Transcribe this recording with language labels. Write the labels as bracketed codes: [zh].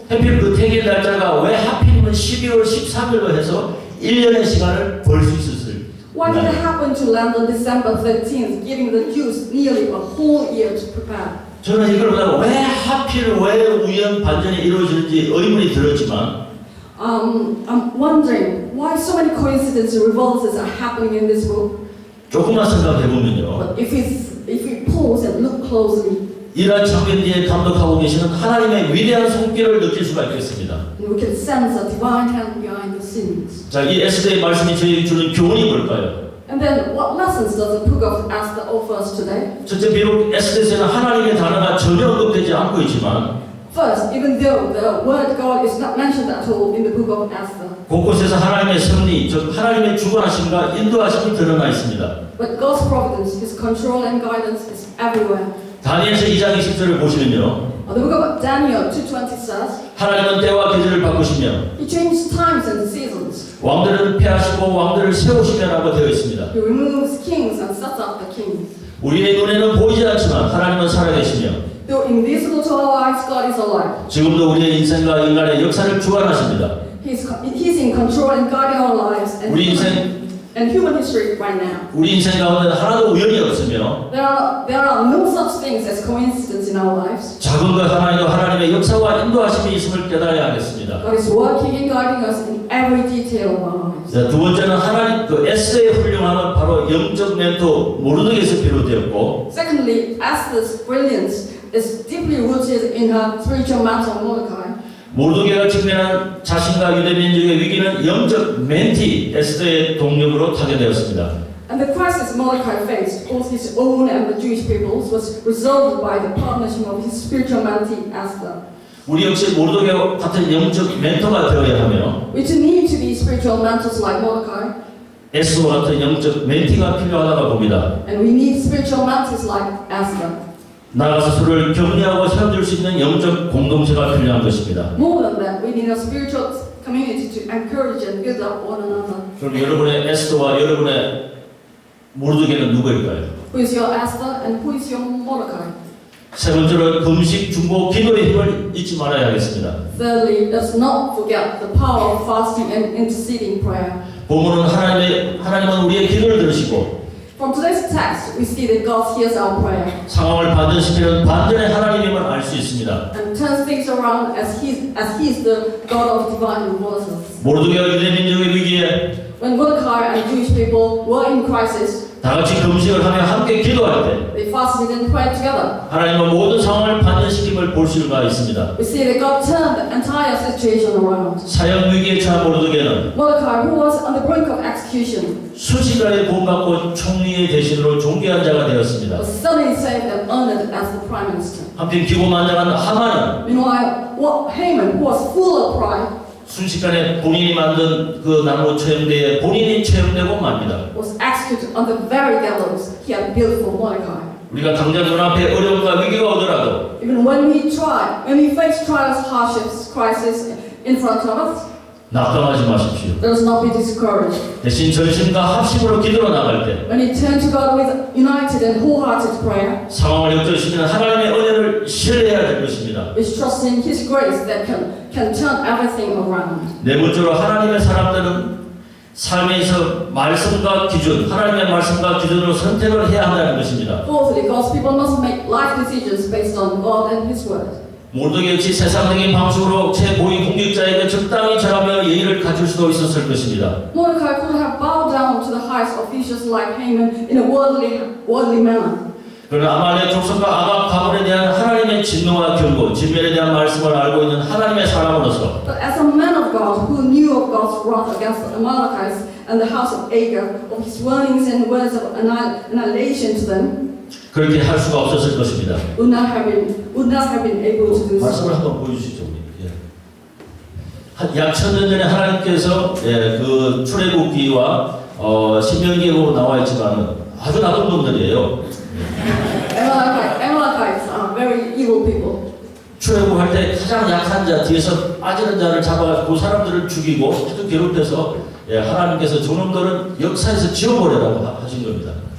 [ko] 하필 그 태기 날짜가 왜 하필이면 12월 13일로 해서 1년의 시간을 벌 수 있었을까요? [en] why did it happen to land on December 13th, giving the Jews nearly a whole year to prepare? [ko] 저는 이걸 보다가 왜 하필 왜 우연 반전이 이루어지는지 의문이 들었지만 [en] I'm wondering why so many coincidences and revolts are happening in this book. [ko] 조금만 생각해 보면요. [en] But if we pause and look closely, [ko] 이러한 장면 뒤에 감독하고 계시는 하나님의 위대한 손길을 느낄 수가 있겠습니다. [en] we can sense a divine hand behind the scenes. [ko] 자, 이 에스더의 말씀이 저희에게 주는 교훈이 뭘까요? [en] And then, what lessons does the book of Esther offer us today? [ko] 첫째, 비록 에스더에서는 하나님의 단어가 전혀 언급되지 않고 있지만 [en] First, even though the word God is not mentioned at all in the book of Esther, [ko] 곳곳에서 하나님의 섭리, 즉 하나님의 주관하심과 인도하심이 드러나 있습니다. [en] but God's providence, His control and guidance is everywhere. [ko] 다니엘서 2장 20절을 보시면요. [en] The book of Daniel 2:20 says, [ko] 하나님은 때와 계절을 바꾸시며 [en] He changed times and seasons. [ko] 왕들을 폐하시고 왕들을 세우시며라고 되어 있습니다. [en] He removes kings and sets up the kings. [ko] 우리의 눈에는 보이지 않지만 하나님은 살아계시며 [en] Though invisible to our eyes, God is alive. [ko] 지금도 우리의 인생과 인간의 역사를 주관하십니다. [en] He's in control and guiding our lives [ko] 우리 인생 [en] and human history right now. [ko] 우리 인생 가운데 하나도 우연이 없으며 [en] There are no such things as coincidence in our lives. [ko] 작은 것 하나에도 하나님의 역사와 인도하심이 있음을 깨달아야 하겠습니다. [en] God is working and guiding us in every detail of our lives. [ko] 자, 두 번째는 하나님 그 에스더의 훌륭함은 바로 영적 멘토 모르드게에서 비롯되었고 [en] Secondly, Esther's brilliance is deeply rooted in her spiritual mentor Mordecai. [ko] 모르드게가 직면한 자신과 유대 민족의 위기는 영적 멘티 에스더의 동력으로 타개되었습니다. [en] And the crisis Mordecai faced, both his own and the Jewish people's, was resolved by the partnership of his spiritual mentee Esther. [ko] 우리 역시 모르드게와 같은 영적 멘토가 되어야 하며 [en] We too need to be spiritual mentors like Mordecai, [ko] 에스더와 같은 영적 멘티가 필요하다고 봅니다. [en] and we need spiritual mentors like Esther. [ko] 나아가서 서로를 격려하고 세워줄 수 있는 영적 공동체가 필요한 것입니다. [en] More than that, we need a spiritual community to encourage and build up one another. [ko] 그럼 여러분의 에스더와 여러분의 모르드게는 누구일까요? [en] Who is your Esther and who is your Mordecai? [ko] 세 번째로 금식, 중보, 기도의 힘을 잊지 말아야 하겠습니다. [en] Thirdly, let's not forget the power of fasting and interceding prayer. [ko] 본문은 하나님은 우리의 기도를 들으시고 [en] From today's text, we see that God hears our prayer [ko] 상황을 반전시키는 반전의 하나님임을 알 수 있습니다. [en] and turns things around as He is the God of divine reversals. [ko] 모르드게와 유대 민족의 위기에 [en] When Mordecai and Jewish people were in crisis, [ko] 다 같이 금식을 하며 함께 기도할 때 [en] they fasted and prayed together. [ko] 하나님은 모든 상황을 반전시킴을 볼 수가 있습니다. [en] We see that God turned the entire situation around. [ko] 사형 위기에 처한 모르드게는 [en] Mordecai, who was on the brink of execution, [ko] 순식간에 구원받고 총리의 대신으로 존귀한 자가 되었습니다. [en] was suddenly saved and honored as the prime minister. [ko] 한편 기고만장한 하만은 [en] Meanwhile, Haman, who was full of pride, [ko] 순식간에 본인이 만든 그 나무 처형대에 본인이 처형되고 맙니다. [en] was executed on the very gallows he had built for Mordecai. [ko] 우리가 당장 눈앞에 어려움과 위기가 오더라도 [en] Even when we face trials, hardships, crisis in front of us, [ko] 낙담하지 마십시오. [en] let us not be discouraged. [ko] 대신 전심과 합심으로 기도로 나갈 때 [en] When we turn to God with united and wholehearted prayer, [ko] 상황을 역전시키는 하나님의 은혜를 신뢰해야 될 것입니다. [en] we trust in His grace that can turn everything around. [ko] 네 번째로 하나님의 사람들은 삶에서 말씀과 기준, 하나님의 말씀과 기준으로 선택을 해야 한다는 것입니다. [en] Fourthly, God's people must make life decisions based on God and His Word. [ko] 모르드게 역시 세상적인 방식으로 최고위 공직자에게 적당히 절하며 예의를 갖출 수도 있었을 것입니다. [en] Mordecai could have bowed down to the highest officials like Haman in a worldly manner. [ko] 그러나 아말렉 족속과 아각 가문에 대한 하나님의 진노와 경고, 진멸에 대한 말씀을 알고 있는 하나님의 사람으로서 [en] But as a man of God who knew of God's wrath against the Amalekites and the house of Agag, of His warnings and words of annihilation to them, [ko] 그렇게 할 수가 없었을 것입니다. [en] would not have been able to do so. [ko] 말씀을 한번 보여주시죠. 약 1000년 전에 하나님께서 그 출애굽기와 신명기로 나와 있지만 아주 나쁜 분들이에요. [en] Amalekites are very evil people. [ko] 출애굽할 때 가장 약한 자 뒤에서 빠지는 자를 잡아가지고 그 사람들을 죽이고 아주 괴롭혀서 하나님께서 저놈들은 역사에서 지워버리라고 하신 겁니다.